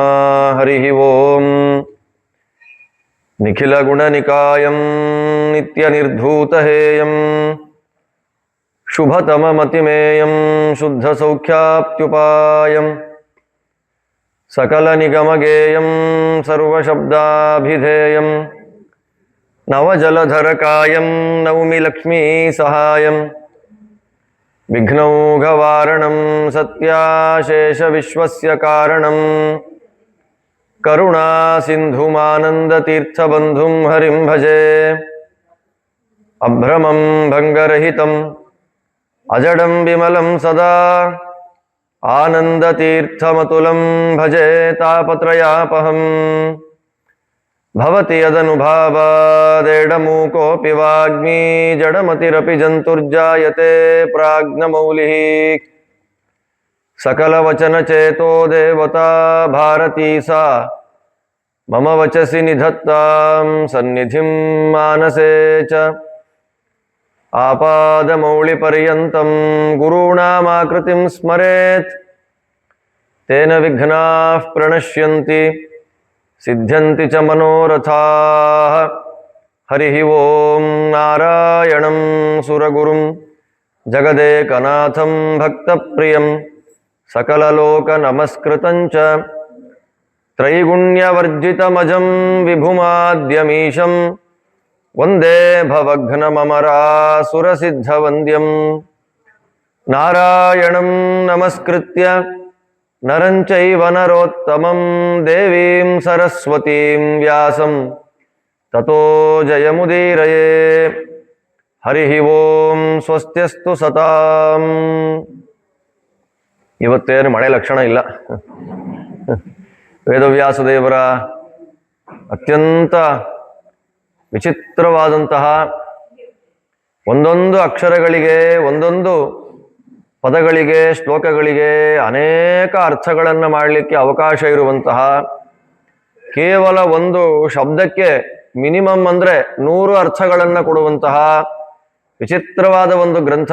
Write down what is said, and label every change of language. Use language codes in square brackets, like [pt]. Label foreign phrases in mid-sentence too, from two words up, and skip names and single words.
[sa] ಹರಿ ಓಂ. ನಿಖಿಲ ಗುಣನಿಕಾಯಂ ನಿತ್ಯ ನಿರ್ಧೂತಹೇಯಂ ಶುಭತಮಮತಿಮೇಯಂ ಶುದ್ಧ ಸೌಖ್ಯಾಪ್ತ್ಯುಪಾಯಂ ಸಕಲ ನಿಗಮಗೇಯಂ ಸರ್ವಶಬ್ದಾಭಿಧೇಯಂ ನವಜಲಧರಕಾಯಂ ನೌಮಿ ಲಕ್ಷ್ಮೀ ಸಹಾಯಂ ವಿಘ್ನೌಘವಾರಣಂ ಸತ್ಯಾಶೇಷ ವಿಶ್ವಸ್ಯ ಕಾರಣಂ ಕರುಣಾ ಸಿಂಧುಮಾನಂದತೀರ್ಥಬಂಧುಂ ಹರಿಂ ಭಜೆ. ಅಭ್ರಮಂ ಭಂಗರಹಿತಂ ಅಜಡಂ ವಿಮಲಂ ಸದಾ ಆನಂದತೀರ್ಥಮತುಲಂ ಭಜೆ ತಾಪತ್ರಯಾಪಹಂ. ಭವತಿ ಯದನುಭಾವಾದೇಡಮೂಕೋऽಪಿ ವಾಗ್ಮೀ ಜಡಮತಿರಪಿ ಜಂತುರ್ಜಾಯತೆ ಪ್ರಾಜ್ಞಮೌಲಿಃ. ಸಕಲವಚನಚೇತೋ ದೇವತಾ ಭಾರತೀ ಸಾ ಮಮ ವಚಸಿ ನಿಧತ್ತಾಂ ಸನ್ನಿಧಿಂ ಮಾನಸೇ ಚ. ಆಪಾದಮೌಳಿಪರ್ಯಂತಂ ಗುರುಣಾಮಾಕೃತಿಂ ಸ್ಮರೇತ್ ತೇನ ವಿಘ್ನಾಃ ಪ್ರಣಶ್ಯಂತಿ ಸಿದ್ಧ್ಯಂತಿ ಚ ಮನೋರಥಾಃ. ಹರಿ ಓಂ. ನಾರಾಯಣಂ ಸುರಗುರುಂ ಜಗದೇಕನಾಥಂ ಭಕ್ತಪ್ರಿಯಂ ಸಕಲಲೋಕನಮಸ್ಕೃತಂ ಚ ತ್ರೈಗುಣ್ಯವರ್ಜಿತಮಜಂ ವಿಭುಮಾದ್ಯಮೀಶಂ ವಂದೇ ಭವಘ್ನಮಮರಾಸುರಸಿದ್ಧವಂದ್ಯಂ. ನಾರಾಯಣಂ ನಮಸ್ಕೃತ್ಯ ನರಂ ಚೈವ ನರೋತ್ತಮಂ ದೇವೀಂ ಸರಸ್ವತೀಂ ವ್ಯಾಸಂ ತತೋ ಜಯಮುದೀರಯೇ. ಹರಿ ಓಂ. ಸ್ವಸ್ತ್ಯಸ್ತು ಸತಾಂ. [kn] ಇವತ್ತೇನು ಮಳೆ ಲಕ್ಷಣ ಇಲ್ಲ. ವೇದವ್ಯಾಸದೇವರ ಅತ್ಯಂತ ವಿಚಿತ್ರವಾದಂತಹ ಒಂದೊಂದು ಅಕ್ಷರಗಳಿಗೆ, ಒಂದೊಂದು ಪದಗಳಿಗೆ, ಶ್ಲೋಕಗಳಿಗೆ ಅನೇಕ ಅರ್ಥಗಳನ್ನು ಮಾಡಲಿಕ್ಕೆ ಅವಕಾಶ ಇರುವಂತಹ, ಕೇವಲ ಒಂದು ಶಬ್ದಕ್ಕೆ ಮಿನಿಮಮ್ ಅಂದರೆ 100 ಅರ್ಥಗಳನ್ನು ಕೊಡುವಂತಹ ವಿಚಿತ್ರವಾದ ಒಂದು ಗ್ರಂಥ.